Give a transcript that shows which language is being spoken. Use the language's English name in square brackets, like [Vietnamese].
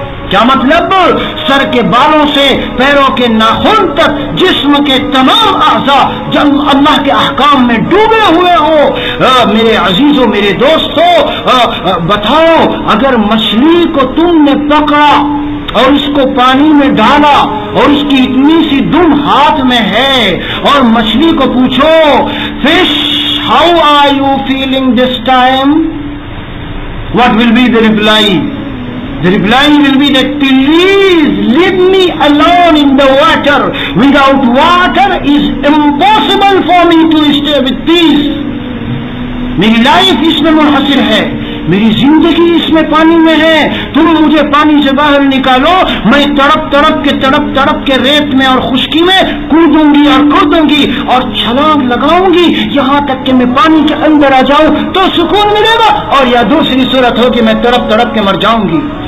[Urdu] کیا مطلب؟ سر کے بالوں سے پیروں کے ناخن تک جسم کے تمام اعضاء جب اللہ کے احکام میں ڈوبے ہوئے ہو۔ میرے عزیزوں، میرے دوستوں، بتاؤ، اگر مچھلی کو تم نے پکڑا اور اس کو پانی میں ڈالا اور اس کی اتنی سی دم ہاتھ میں ہے اور مچھلی کو پوچھو [English] Fish how are you feeling this time, what will be the reply? The reply will be that please leave me alone in the water. Without water is impossible for me to stay with peace. [Urdu] میری life اس میں منحصر ہے، میری زندگی اس میں پانی میں ہے، تم مجھے پانی سے باہر نکالو، میں تڑپ کے ریت میں اور خشکی میں کودوں گی اور کودوں گی اور چھلانگ لگاؤں گی یہاں تک کہ میں پانی کے اندر آ جاؤں تو سکون ملے گا، اور یا دوسری صورت ہو کہ میں تڑپ کے مر جاؤں گی۔